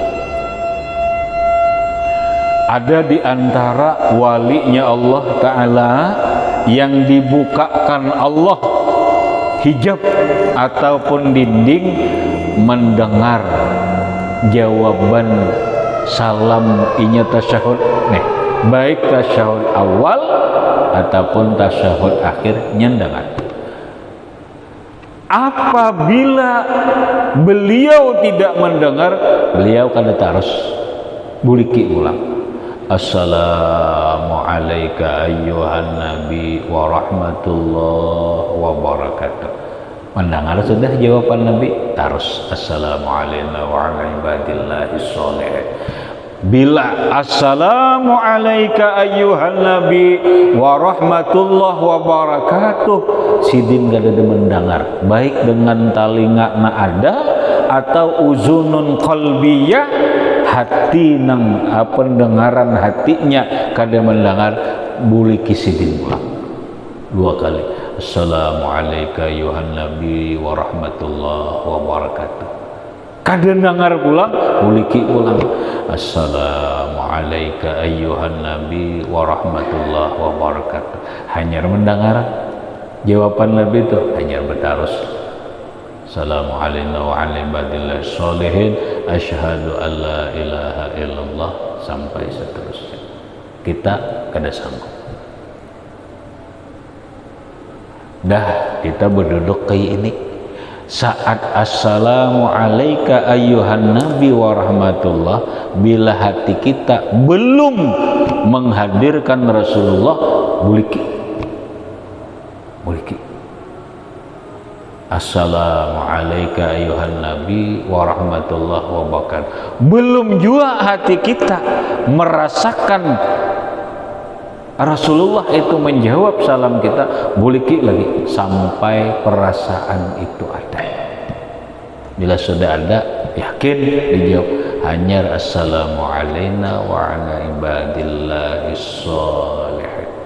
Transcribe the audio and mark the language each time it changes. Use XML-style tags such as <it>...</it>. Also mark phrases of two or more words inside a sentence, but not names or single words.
<bjn>ada di antara walinya Allah Ta'ala yang dibukakan Allah hijab ataupun dinding mendengar jawaban salam inya tasyahud nih, baik tasyahud awal ataupun tasyahud akhir nyendangan. Apabila beliau tidak mendengar, beliau kada terus buliki ulang,</bjn> <ar>السلام عليكم أيها النبي ورحمة الله وبركاته.</ar> <bjn>Mendengar sudah jawaban Nabi, terus</bjn> <ar>السلام عليكم وعلى عباد الله الصالحين. Bila السلام عليكم أيها النبي ورحمة الله وبركاته,</ar> <bjn>sidin gak ada mendengar, baik dengan talinga na ada atau</bjn> <ar>أذن قلبية,</ar> <bjn>hati nang pendengaran hatinya kada mendengar, buliki sidin ulang 2 kali,</bjn> <ar>السلام عليكم أيها النبي ورحمة الله وبركاته.</ar> <bjn>Kada dengar pulang, buliki ulang,</bjn> <ar>السلام عليكم أيها النبي ورحمة الله وبركاته.</ar> <bjn>Hanya mendengar jawaban Nabi itu, hanya bertarus</bjn> <ar>السلام عليكم وعلى عباد الله الصالحين، أشهد أن لا إله إلا الله,</ar> <bjn>sampai seterusnya. Kita kada sanggup. Dah kita berduduk kayak ini, saat</bjn> <ar>السلام عليكم أيها النبي ورحمة الله,</ar> <bjn>bila hati kita belum menghadirkan Rasulullah, buliki</bjn> <ar>السلام عليكم أيها النبي ورحمة الله وبركاته,</ar> <bjn>belum juga hati kita merasakan Rasulullah itu menjawab salam kita, buliki lagi sampai perasaan itu ada. Bila sudah ada, yakin dijawab, hanya</bjn> <ar>السلام عليكم وعلى عباد الله الصالحين.</ar>